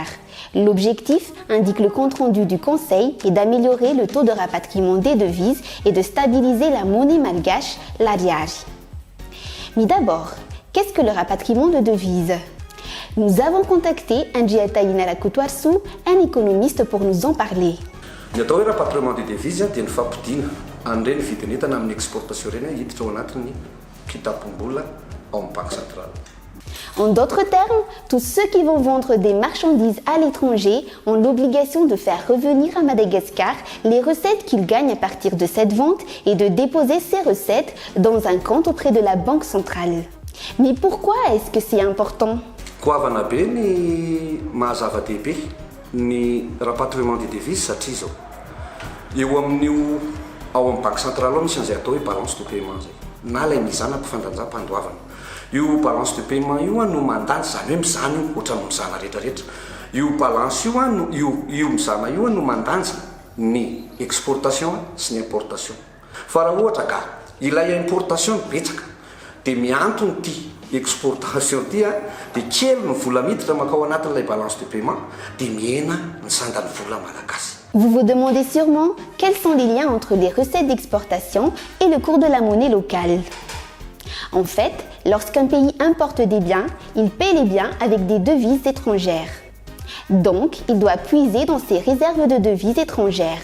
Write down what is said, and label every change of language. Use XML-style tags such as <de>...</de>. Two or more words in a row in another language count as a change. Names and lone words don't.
<fr>L'objectif, indique le compte-rendu du Conseil, est d'améliorer le taux de rapatriement des devises et de stabiliser la monnaie malgache, l'ariary. Mais d'abord, qu'est-ce que le rapatriement de devises ? Nous avons contacté Andriata Inalakotoarsu, un économiste, pour nous en parler.</fr> <mg>Ny atao hoe</mg> <fr>rapatriement de devises</fr> <mg>dia ny fampidiana an'ireny vidin'entana amin'ny exportation ireny hiditra ao anatin'ny kitapom-bola ao amin'ny</mg> <fr>banque centrale. En d'autres termes, tous ceux qui vont vendre des marchandises à l'étranger ont l'obligation de faire revenir à Madagascar les recettes qu'ils gagnent à partir de cette vente et de déposer ces recettes dans un compte auprès de la banque centrale. Mais pourquoi est-ce que c'est important ?</fr> <mg>Goavana be ny mahazava-dehibe ny</mg> <fr>rapatriement de devises</fr> <mg>satria zao eo amin'io ao amin'ny</mg> <fr>banque centrale</fr> <mg>ao misy an'izay atao hoe</mg> <fr>balance de paiement</fr> <mg>zay na ilay mizana mpifandanjam-pandoavana. Io</mg> <fr>balance de paiement</fr> <mg>io no mandany zany hoe mizana io ohatran'ny mizana rehetrarehetra. Io balance io mizana io no mandanja ny exportation sy ny importation. Fa raha ohatra ka ilay importation betsaka dia miantony ty exportation ty dia kely ny vola miditra makao anatin'ilay</mg> <fr>balance de paiement</fr> <mg>dia mihena ny sandany vola malagasy.</mg> <fr>Vous vous demandez sûrement quels sont les liens entre les recettes d'exportation et le cours de la monnaie locale. En fait, lorsqu'un pays importe des biens, il paie les biens avec des devises étrangères. Donc, il doit puiser dans ses réserves de devises étrangères.</fr>